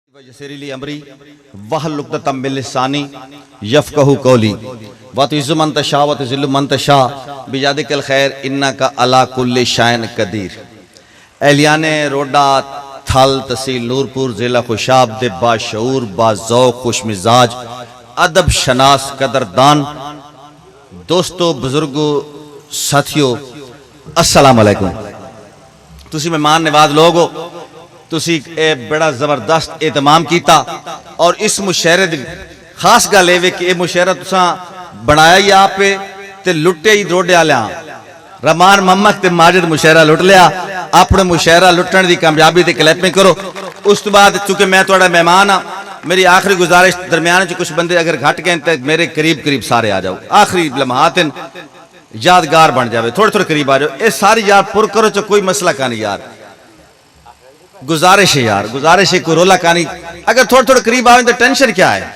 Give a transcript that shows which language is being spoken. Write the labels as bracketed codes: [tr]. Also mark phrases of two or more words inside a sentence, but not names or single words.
[ar] وَيَسِّرْ لِي أَمْرِي وَاحْلُلْ عُقْدَةً مِّن لِّسَانِي يَفْقَهُوا قَوْلِي وَتُعِزُّ مَن تَشَاءُ وَتُذِلُّ مَن تَشَاءُ بِيَدِكَ الْخَيْرُ إِنَّكَ عَلَىٰ كُلِّ شَيْءٍ قدیر۔ [pa] اہلیان روڈا تھل تحصیل نورپور ضلع خوشاب دے باشعور باذوق خوش مزاج ادب شناس قدردان دوستو بزرگو ساتھیو [ar] السلام علیکم۔ [pa] تسی مہمان نواز لوگ ہو، تسی اے بڑا زبردست اہتمام کیتا اور اس مشاعرے دی خاص گل اے کہ اے مشاعرہ تساں بنایا ہی آپ پہ تے لٹے ہی روڈے والےاں رحمان محمد تے ماجد مشاعرہ لٹ لیا، اپنے مشاعرہ لٹن دی کامیابی تے کلیپنگ کرو۔ اس تو بعد چونکہ میں تھوڑا مہمان ہاں، میری آخری گزارش درمیان چ کچھ بندے اگر گھٹ گئے تے میرے قریب سارے آ جاؤ، آخری لمحات یادگار بن جاوے، تھوڑے قریب آ جاؤ۔ اے ساری یار پر کرو چ کوئی مسئلہ کا نہیں یار، گزارش ہے یار، گزارش ہے، کوئی رولا کہانی اگر تھوڑے قریب آئیں تو ٹینشن کیا ہے۔